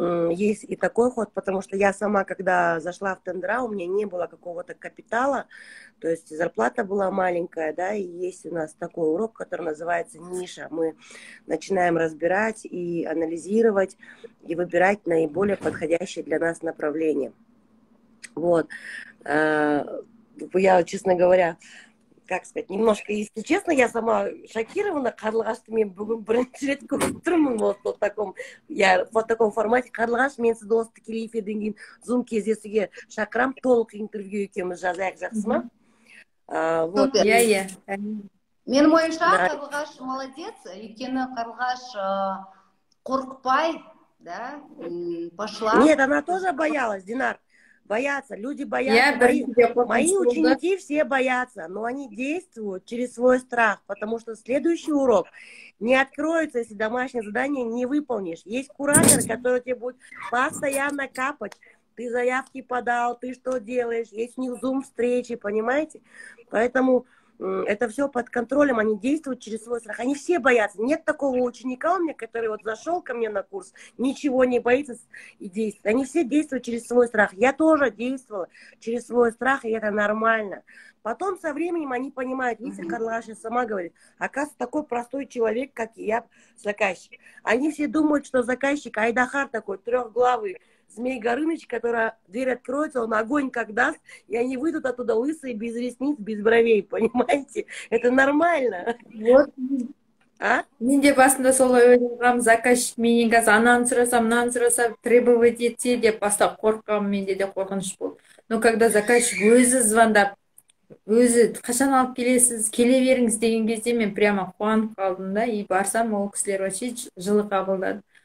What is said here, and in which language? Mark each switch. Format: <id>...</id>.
<ru>Есть и такой ход, потому что я сама, когда зашла в тендера, у меня не было какого-то капитала, то есть зарплата была маленькая, да, и есть у нас такой урок, который называется ниша. Мы начинаем разбирать и анализировать, и выбирать наиболее подходящее для нас направление. Вот. Я, честно говоря, как сказать, немножко, если честно, я сама шокирована.</ru> <kk>Қарлығашты мен бүгін бірінші рет көріп тұрмын</kk> <ru>в таком формате.</ru> <kk>Қарлығаш, мен сізді осы тікелей эфирден кейін Zoom кездесуге шақырам, толық интервью екеуміз жазайық, жақсы ма? Супер. Иә. Менің ойымша Қарлығаш молодец, өйткені Қарлығаш қорықпай, да,</kk> <ru>пошла. Нет, она тоже боялась, Динар. Боятся, люди боятся. Мои ученики все боятся, но они действуют через свой страх, потому что следующий урок не откроется, если домашнее задание не выполнишь. Есть куратор, который тебе будет постоянно капать. Ты заявки подал, ты что делаешь? Есть у них зум-встречи, понимаете? Поэтому это все под контролем, они действуют через свой страх. Они все боятся. Нет такого ученика у меня, который вот зашел ко мне на курс, ничего не боится и действует. Они все действуют через свой страх. Я тоже действовала через свой страх, и это нормально. Потом со временем они понимают, видите, Қарлығаш сама говорит, оказывается, такой простой человек, как я, заказчик. Они все думают, что заказчик Айдахар такой, трехглавый Змей Горыныч, которая дверь откроется, он огонь как даст, и они выйдут оттуда лысые, без ресниц, без бровей, понимаете? Это нормально. Вот.</ru> <kk>Мен де басында солай ойлағам, заказчик менен қазір ананы сұрасам, мынаны сұрасам, требовать етсе деп бастап қорыққам, менде де қорқыныш болды.</kk> <ru>Но когда заказчик</ru> <kk>өзі звондап, өзі қашан алып келесіз, келе беріңіз деген кезде мен прямо қуанып қалдым да, и барсам, ол кісілер вообще жылы қабылдады.</kk>